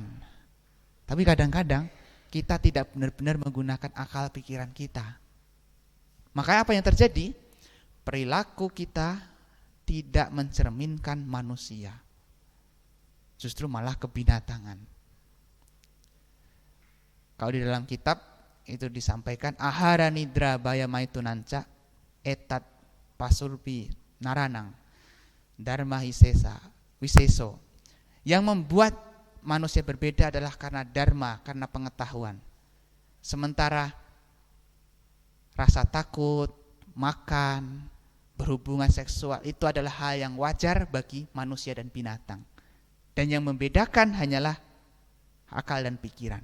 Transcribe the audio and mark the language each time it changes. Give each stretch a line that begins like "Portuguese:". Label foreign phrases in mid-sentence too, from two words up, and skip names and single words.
Indonesian: Tapi kadang-kadang kita tidak benar-benar menggunakan akal pikiran kita. Makanya apa yang terjadi? Perilaku kita tidak mencerminkan manusia. Justru malah kebinatangan. Kalau di dalam kitab itu disampaikan
Sanskrit: आहार निद्रा भय मैथुनञ्च एतत् पशुभिः नराणां धर्मो विशेषो.
Indonesian: Yang membuat manusia berbeda adalah karena dharma, karena pengetahuan. Sementara rasa takut, makan, berhubungan seksual itu adalah hal yang wajar bagi manusia dan binatang. Dan yang membedakan hanyalah akal dan pikiran.